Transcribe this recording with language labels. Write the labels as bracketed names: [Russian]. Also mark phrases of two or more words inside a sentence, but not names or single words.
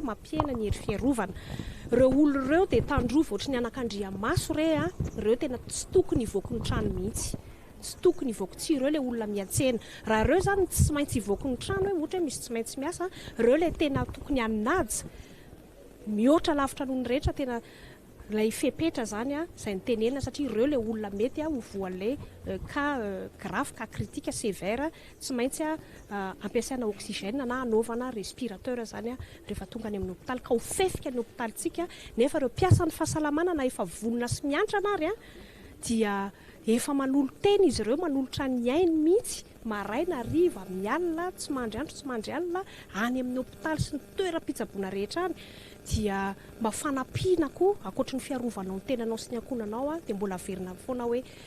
[Malagasy] mampiena ny hery fiarovana ireo olona ireo dia tandrova ohatry ny anakandriamaso ireo tena tsy tokony hivoaka ny trano mihitsy tsy tokony hivoaka tsy ireo le olona miantsena raha ireo zany tsy maintsy hivoaka ny trano hoe ohatra hoe misy tsy maintsy miasa ireo le tena tokony aminaja mihoatra lavitra noho ny rehetra tena lay fepetra zany izay nitenenina satria ireo le olona mety ho voan'ilay [French] cas grave cas critique sévère [Malagasy] tsy maintsy ampiasaina oxygène na anaovana respirateur zany rehefa tonga any amin'ny hôpitaly ka ho fefika ny hôpitalyntsika nefa ireo mpiasan'ny fahasalamana na efa vonona sy miantrana ary dia efa manolo teny izy ireo manolotra ny ainy mihitsy maraina riva mialina tsy mandry andro tsy mandry alina any amin'ny hôpitaly sy ny toeram-pitsaboana rehetra any dia mba fanampiana koa akoatra ny fiarovanao ny tenanao sy ny ankonanao dia mbola averina foana hoe